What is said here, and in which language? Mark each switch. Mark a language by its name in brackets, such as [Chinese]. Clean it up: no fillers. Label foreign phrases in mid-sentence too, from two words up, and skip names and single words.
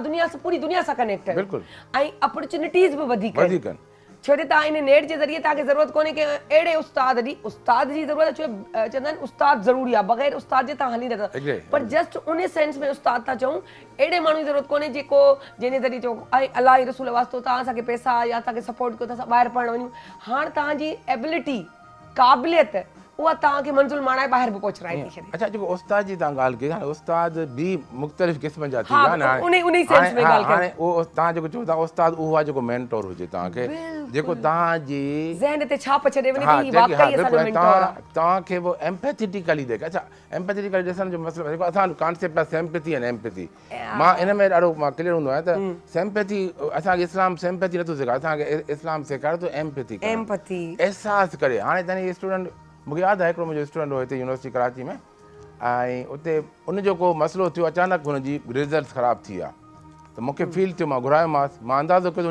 [Sindhi] दुनिया सां पूरी दुनिया सां कनेक्ट आहियो ऐं अपॉर्चुनिटीज़ बि वधीक आहिनि छो जो तव्हां इन नेट जे ज़रिए तव्हांखे ज़रूरत कोन्हे की अहिड़े उस्ताद जी ज़रूरत आहे छो चवंदा आहिनि उस्ताद ज़रूरी आहे बग़ैर उस्ताद जे तव्हां हली नथा पर जस्ट उन सेंस में उस्ताद था चऊं अहिड़े माण्हू जी ज़रूरत कोन्हे जेको जंहिंजे ज़रिए चओ ऐं अलाह रसूल वास्तो तव्हां असांखे पैसा या असांखे सपोर्ट कयो त असां ॿाहिरि पढ़णु वञूं हाणे तव्हांजी एबिलिटी क़ाबिलियत उहा तव्हांखे मंज़िल माणाए ॿाहिरि बि पहुचाए थी छॾे अच्छा जेको उस्ताद जी तव्हां ॻाल्हि कई हाणे उस्ताद बि मुख़्तलिफ़ क़िस्म जा थी विया हाणे उहो तव्हां जेको चओ था उस्ताद उहो आहे जेको मेंटोर हुजे तव्हांखे जेको तव्हांजी ज़हन ते छाप छॾे वञे कि वाक़ई असांजो मेंटोर आहे तव्हांखे वो एम्पैथेटिकली देखे अच्छा एम्पैथेटिकली ॾिसण जो मसइलो जेको असां कॉन्सेप्ट आहे [English] sympathy and empathy [Sindhi] मां इन में ॾाढो मां क्लियर हूंदो आहियां त सिम्पैथी असांखे इस्लाम सिम्पैथी नथो सेखारे असांखे इस्लाम सेखारे थो एम्पैथी एहसासु करे हाणे तव्हांजी स्टूडेंट मूंखे यादि आहे हिकिड़ो मुंहिंजो स्टूडेंट हो हिते यूनिवर्सिटी कराची में ऐं उते उनजो को मसइलो थियो अचानक हुनजी रिज़ल्ट ख़राबु थी विया त मूंखे फील थियो मां घुरायोमांसि मां अंदाज़ो कयो